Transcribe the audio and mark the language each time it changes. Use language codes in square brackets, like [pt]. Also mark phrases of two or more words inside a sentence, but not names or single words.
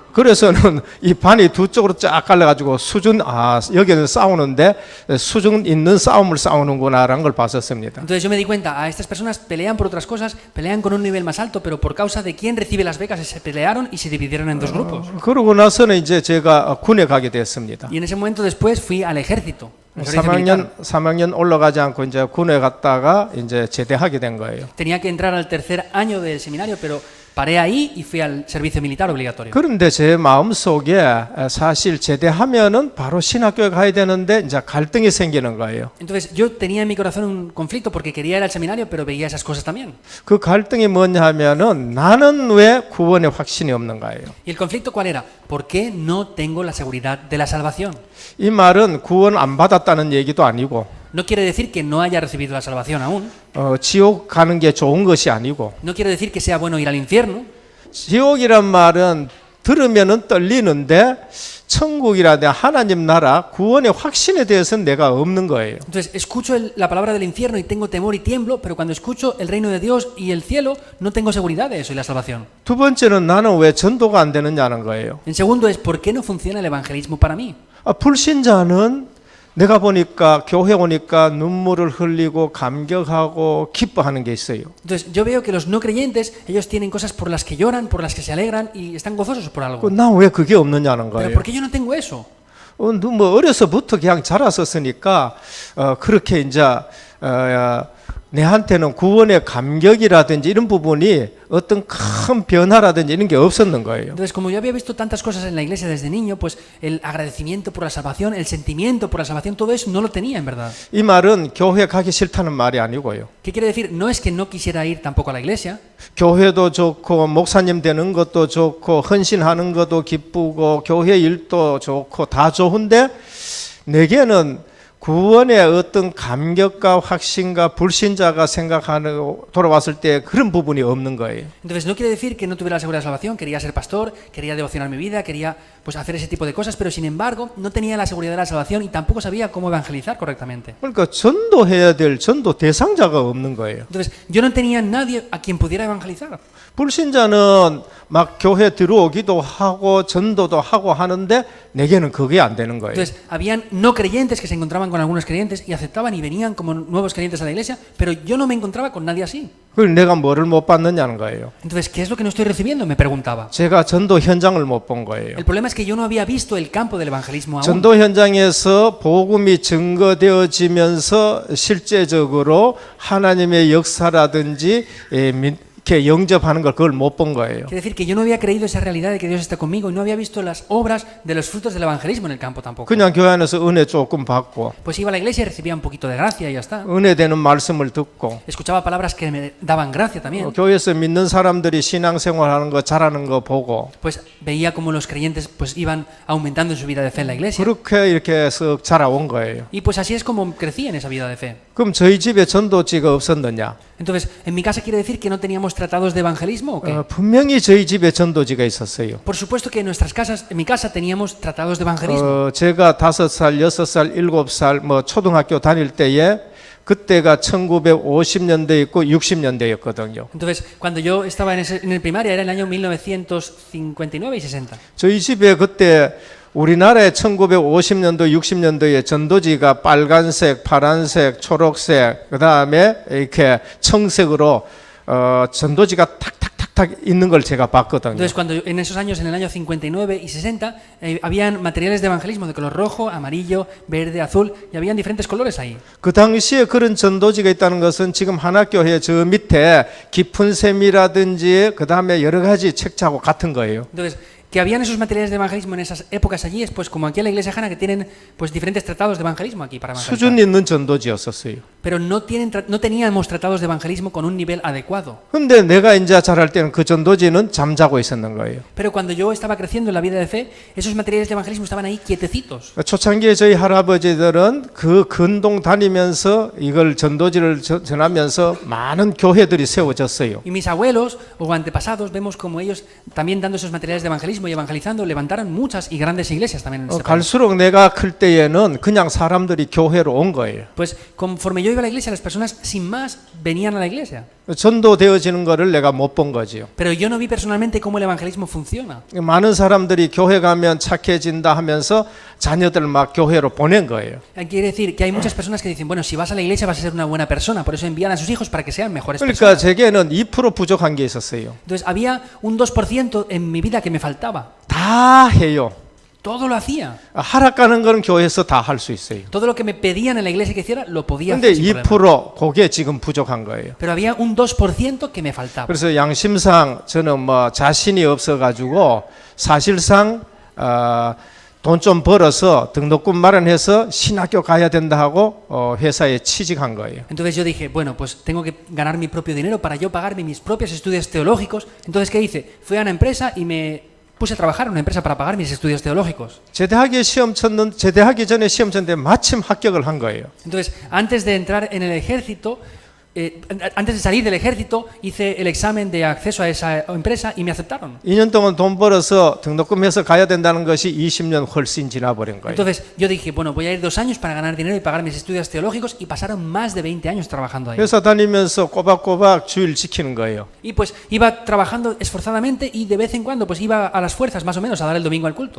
[ko] 그래서는 이 반이 두 쪽으로 쫙 갈려가지고 여기는 싸우는데 수준 있는 싸움을 싸우는구나라는 걸 봤었습니다. [es] Entonces yo me di cuenta, estas personas pelean por otras cosas, pelean con un nivel más alto, pero por causa de quién recibe las becas se pelearon y se dividieron en dos grupos. [ko] 그러고 나서는 이제 제가 군에 가게 됐습니다. [es] Y en ese momento después fui al ejército. al servicio militar. [ko] 3학년 올라가지 않고 이제 군에 갔다가 이제 제대하게 된 거예요. [es] Tenía que entrar al tercer año del seminario, pero paré ahí y fui al servicio militar obligatorio. [ko] 그런데 제 마음 속에 사실 제대하면은 바로 신학교에 가야 되는데 이제 갈등이 생기는 거예요. [es] Entonces yo tenía en mi corazón un conflicto porque quería ir al seminario, pero veía esas cosas también. [ko] 그 갈등이 뭐냐 하면은 나는 왜 구원의 확신이 없는 거예요. [es] ¿Y el conflicto cuál era? ¿Por qué no tengo la seguridad de la salvación? [ko] 이 말은 구원 안 받았다는 얘기도 아니고 [es] No quiere decir que no haya recibido la salvación aún. [ko] 지옥 가는 게 좋은 것이 아니고 [es] No quiere decir que sea bueno ir al infierno. [ko] 지옥이란 말은 들으면은 떨리는데 천국이라든 하나님 나라 구원의 확신에 대해서는 내가 없는 거예요. [es] Entonces escucho la palabra del infierno y tengo temor y tiemblo, pero cuando escucho el reino de Dios y el cielo no tengo seguridad de eso y la salvación. [ko] 두 번째는 나는 왜 전도가 안 되느냐는 거예요. [es] En segundo es ¿por qué no funciona el evangelismo para mí? [ko] 불신자는 내가 보니까 교회 오니까 눈물을 흘리고 감격하고 기뻐하는 게 있어요. [es] Entonces yo veo que los no creyentes, ellos tienen cosas por las que lloran, por las que se alegran y están gozosos por algo. [ko] 난 왜 그게 없느냐는 [es] Pero [ko] 거예요. [es] ¿por qué yo no tengo eso? [ko] 뭐 어려서부터 그냥 자랐었으니까 그렇게 이제 내한테는 구원의 감격이라든지 이런 부분이 어떤 큰 변화라든지 이런 게 없었는 거예요. [es] Entonces, como yo había visto tantas cosas en la iglesia desde niño, pues el agradecimiento por la salvación, el sentimiento por la salvación, todo eso no lo tenía en verdad. [ko] 이 말은 교회 가기 싫다는 말이 아니고요. [es] ¿Qué quiere decir? No es que no quisiera ir tampoco a la iglesia. [ko] 교회도 좋고 목사님 되는 것도 좋고 헌신하는 것도 기쁘고 교회 일도 좋고 다 좋은데 내게는 구원의 어떤 감격과 확신과 불신자가 생각하는 돌아왔을 때 그런 부분이 없는 거예요. [es] Entonces no quiere decir que no tuviera la seguridad de la salvación, quería ser pastor, quería devocionar mi vida, quería pues hacer ese tipo de cosas, pero sin embargo no tenía la seguridad de la salvación y tampoco sabía cómo evangelizar correctamente. [ko] 그러니까 전도해야 될 전도 대상자가 없는 거예요. [es] Entonces yo no tenía nadie a quien pudiera evangelizar. [ko] 불신자는 막 교회 들어오기도 하고 전도도 하고 하는데 내게는 그게 안 되는 거예요. [es] Entonces habían no creyentes que se encontraban con algunos creyentes y aceptaban y venían como nuevos creyentes a la iglesia, pero yo no me encontraba con nadie así. [ko] 그걸 내가 뭐를 못 받느냐는 거예요. [es] Entonces, ¿qué es lo que no estoy recibiendo? Me preguntaba. [ko] 제가 전도 현장을 못 본 거예요. [es] El problema es que yo no había visto el campo del evangelismo aún. [ko] 전도 현장에서 복음이 증거되어지면서 실제적으로 하나님의 역사라든지 이렇게 영접하는 걸 그걸 못 본 거예요. [es] Quiere decir que yo no había creído esa realidad de que Dios está conmigo y no había visto las obras de los frutos del evangelismo en el campo tampoco. [ko] 그냥 교회 안에서 은혜 조금 받고 [es] Pues iba a la iglesia y recibía un poquito de gracia y ya está. [ko] 은혜 되는 말씀을 듣고 [es] Escuchaba palabras que me daban gracia también. [ko] 교회에서 믿는 사람들이 신앙생활하는 거 잘하는 거 보고 [es] Pues veía como los creyentes pues iban aumentando en su vida de fe en la iglesia. [ko] 그렇게 이렇게 쓱 자라온 거예요. [es] Y pues así es como crecí en esa vida de fe. [ko] 그럼 저희 집에 전도지가 없었느냐? [es] Entonces, ¿en mi casa quiere decir que no teníamos tratados de evangelismo o qué? [ko] 분명히 저희 집에 전도지가 있었어요. [es] Por supuesto que en nuestras casas, en mi casa teníamos tratados de evangelismo. [ko] 제가 5살, 6살, 7살 뭐 초등학교 다닐 때에 그때가 1950년대 있고 60년대였거든요. [es] Entonces, cuando yo estaba en el primaria era el año 1959 y 60. [ko] 저희 집에 그때 우리나라의 1950년도, 60년도에 전도지가 빨간색, 파란색, 초록색, 그 다음에 이렇게 청색으로 전도지가 탁탁탁탁 있는 걸 제가 봤거든요. [es] Entonces, cuando en esos años, en el año 59 y 60, habían materiales de evangelismo de color rojo, amarillo, verde, azul, y habían diferentes colores ahí. [ko] 그 당시에 그런 전도지가 있다는 것은 지금 하나교회 저 밑에 깊은 샘이라든지 그 다음에 여러 가지 책자하고 같은 거예요. [es] Entonces, que habían esos materiales de evangelismo en esas épocas allí es pues como aquí en la iglesia Jana que tienen pues diferentes tratados de evangelismo aquí para evangelizar. [ko] 수준 있는 전도지였었어요. [es] pero no teníamos tratados de evangelismo con un nivel adecuado. [ko] 근데 내가 이제 자랄 때는 그 전도지는 잠자고 있었는 거예요. [es] Pero cuando yo estaba creciendo en la vida de fe, esos materiales de evangelismo estaban ahí quietecitos. [ko] 초창기에 저희 할아버지들은 그 근동 다니면서 이걸 전도지를 전하면서 많은 교회들이 세워졌어요. [es] Y mis abuelos o antepasados vemos como ellos también dando esos materiales de evangelismo y evangelizando levantaron muchas y grandes iglesias también en este país. [ko] 갈수록 내가 클 때에는 그냥 사람들이 교회로 온 거예요. [es] Pues conforme yo iba a la iglesia, las personas sin más venían a la iglesia. [ko] 전도되어지는 거를 내가 못 본 거지요. [es] Pero yo no vi personalmente cómo el evangelismo funciona. [ko] 많은 사람들이 교회 가면 착해진다 하면서 자녀들 막 교회로 보낸 거예요. [es] Quiere decir que hay muchas personas que dicen, bueno, si vas a la iglesia vas a ser una buena persona, por eso envían a sus hijos para que sean mejores [ko] 그러니까 [es] personas. [ko] 제게는 2% 부족한 게 있었어요. [es] Entonces había un 2% en mi vida que me faltaba. [ko] 다 해요. [es] Todo lo hacía. [ko] 하락 가는 거는 교회에서 다 할 수 있어요. [es] Todo lo que me pedían en la iglesia que hiciera, lo podía [ko] 근데 [es] hacer sin problema. [ko] 2% 그게 지금 부족한 거예요. [es] Pero había un 2% que me faltaba. [ko] 그래서 양심상 저는 뭐 자신이 없어가지고 사실상 돈 좀 벌어서 등록금 마련해서 신학교 가야 된다 하고 회사에 취직한 거예요. [es] Entonces yo dije, bueno, pues tengo que ganar mi propio dinero para yo pagarme mis propios estudios teológicos. Entonces, ¿qué hice? Fui a una empresa y me puse a trabajar en una empresa para pagar mis estudios teológicos. [ko] 제대하기 전에 시험 쳤는데 마침 합격을 한 거예요. [es] Entonces, antes de entrar en el ejército, antes de salir del ejército, hice el examen de acceso a esa empresa y me aceptaron. [ko] 2년 동안 돈 벌어서 등록금해서 가야 된다는 것이 20년 훨씬 지나버린 거예요. [es] Entonces, yo dije, bueno, voy a ir 2 años para ganar dinero y pagar mis estudios teológicos, y pasaron más de 20 años trabajando ahí. [ko] 회사 다니면서 꼬박꼬박 주일 지키는 거예요. [es] Y pues iba trabajando esforzadamente y de vez en cuando pues iba a las fuerzas más o menos a dar el domingo al culto.